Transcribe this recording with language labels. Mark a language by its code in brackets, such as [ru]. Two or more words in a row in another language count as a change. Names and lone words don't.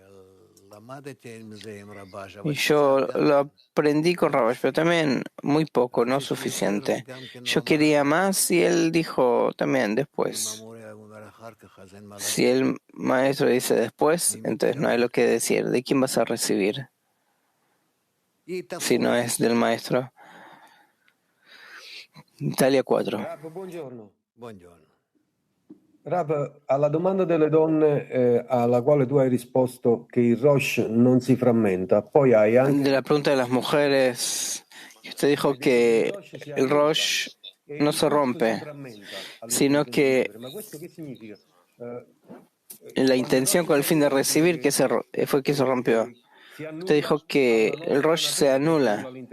[es] Y yo lo aprendí con Rabash, pero también muy poco, no suficiente. Yo quería más y él dijo también después. Si el maestro dice después, entonces no hay lo que decir. ¿De quién vas a recibir? Si no es del maestro. Italia 4. [it] Rav, alla domanda delle donne alla quale tu hai risposto che il Rosh non si frammenta, poi hai anche... [es] De la pregunta de las mujeres, usted dijo que el Rosh no se rompe, sino que la intención con el fin de recibir fue que se rompió. Usted dijo que el Rosh se anula.